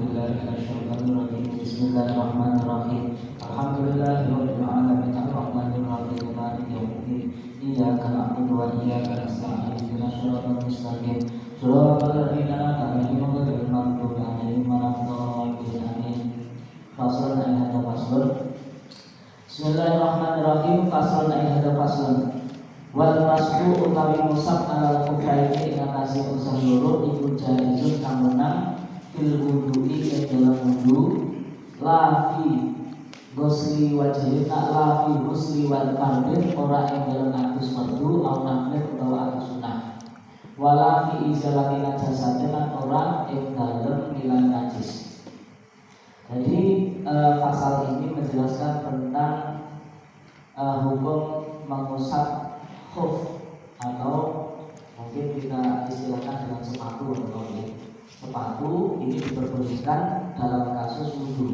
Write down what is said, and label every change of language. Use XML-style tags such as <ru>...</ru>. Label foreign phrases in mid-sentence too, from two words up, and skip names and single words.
<ar>بسم الله الرحمن الرحيم. الحمد لله رب العالمين الرحمن الرحيم مالك يوم الدين. إياك نعبد وإياك نستعين. اهدنا الصراط المستقيم. صراط الذين أنعمت عليهم غير المغضوب عليهم ولا الضالين. آمين. فصل آية فصل. بسم الله الرحمن الرحيم. فصل آية فصل. والمسح</ar> <jv>utawi</jv> <ar>مسح على الخفين</ar> <jv>ing atase usah loro iku jaizun kang menang</jv> <ar>في الوضوء</ar> <jv>ing dalam wudu</jv> <ar>لا في غسل وجه لا في غسل والفرض</ar> <jv>ora ing dalam atus fardu</jv> <ar>أو نفل</ar> <jv>utawa atus sunah</jv> <ar>ولا في إزالة نجاسة</ar> <jv>lan ora ing dalem ngilang najis.</jv> <id>Jadi pasal ini menjelaskan tentang hukum mengusap khuf atau mungkin kita istilahkan dengan sepatu atau sepatu ini diperbolehkan dalam kasus wudu.</id>